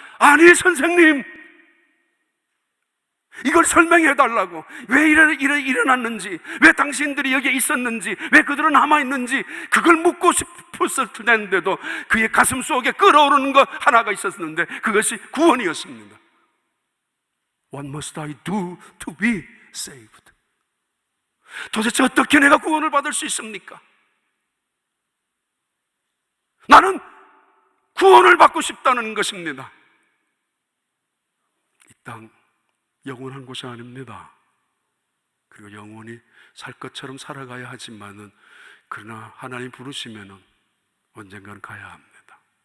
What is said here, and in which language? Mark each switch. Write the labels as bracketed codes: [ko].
[ko] 아니 선생님, 이걸 설명해 달라고, 왜 일어났는지, 왜 당신들이 여기에 있었는지, 왜 그들은 남아있는지 그걸 묻고 싶었을 텐데도 그의 가슴 속에 끓어오르는 것 하나가 있었는데 그것이 구원이었습니다. [en] What must I do to be saved? [ko] 도대체 어떻게 내가 구원을 받을 수 있습니까? 나는 구원을 받고 싶다는 것입니다. 이 땅 영원한 곳이 아닙니다. 그리고 영원히 살 것처럼 살아가야 하지만은, 그러나 하나님 부르시면은 언젠가는 가야 합니다.